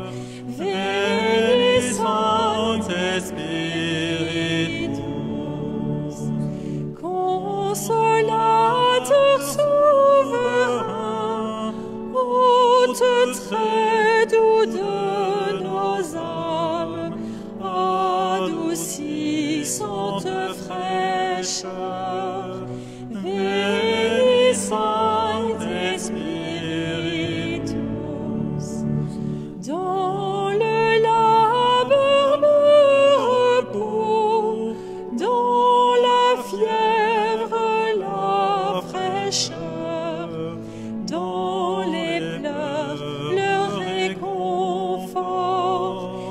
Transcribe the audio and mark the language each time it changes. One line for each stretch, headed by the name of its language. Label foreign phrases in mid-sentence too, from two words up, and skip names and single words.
Latin: Veni Sancte Spiritus.
French: Consolateur souverain, hôte très doux de nos âmes, adoucissante fraîcheur.
Latin: Veni Sancte Spiritus.
French: Dans le labeur me repos, dans la fièvre la fraîcheur, dans les pleurs le réconfort.